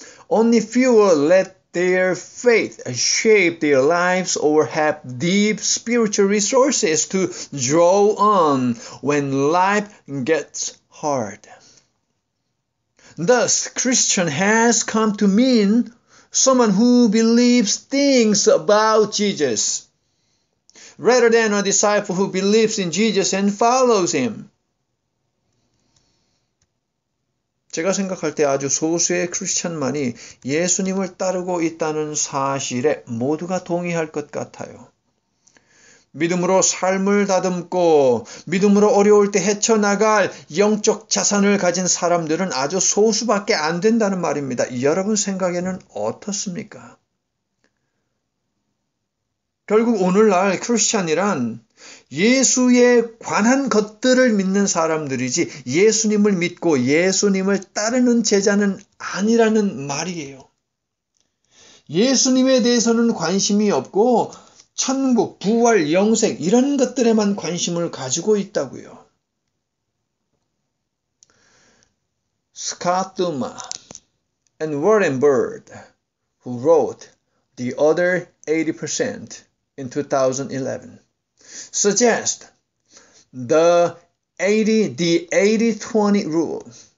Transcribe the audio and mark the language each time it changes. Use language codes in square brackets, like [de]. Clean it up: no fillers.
[en] Only fewer let their faith shape their lives or have deep spiritual resources to draw on when life gets hard. Thus, Christian has come to mean someone who believes things about Jesus, rather than a disciple who believes in Jesus and follows him. [ko] 제가 생각할 때 아주 소수의 크리스찬만이 예수님을 따르고 있다는 사실에 모두가 동의할 것 같아요. 믿음으로 삶을 다듬고 믿음으로 어려울 때 헤쳐나갈 영적 자산을 가진 사람들은 아주 소수밖에 안 된다는 말입니다. 여러분 생각에는 어떻습니까? 결국 오늘날 크리스찬이란 예수에 관한 것들을 믿는 사람들이지 예수님을 믿고 예수님을 따르는 제자는 아니라는 말이에요. 예수님에 대해서는 관심이 없고 천국, 부활, 영생 이런 것들에만 관심을 가지고 있다고요. [en] Scott Duma and Warren Bird, who wrote The Other 80% in 2011, suggest the 80-20 rule.